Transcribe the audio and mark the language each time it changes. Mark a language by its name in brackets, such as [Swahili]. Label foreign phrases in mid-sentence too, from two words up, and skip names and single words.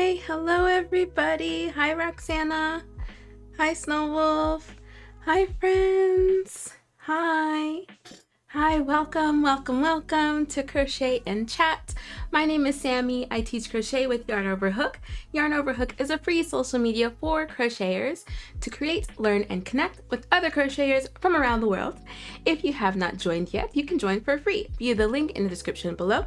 [English] Hello everybody. Hi Roxana. Hi Snowwolf. Hi friends. Hi. Hi, welcome to Crochet and Chat. My name is Sammy. I teach crochet with Yarn Over Hook. Yarn Over Hook is a free social media for crocheters to create, learn, and connect with other crocheters from around the world. If you have not joined yet, you can join for free via the link in the description below.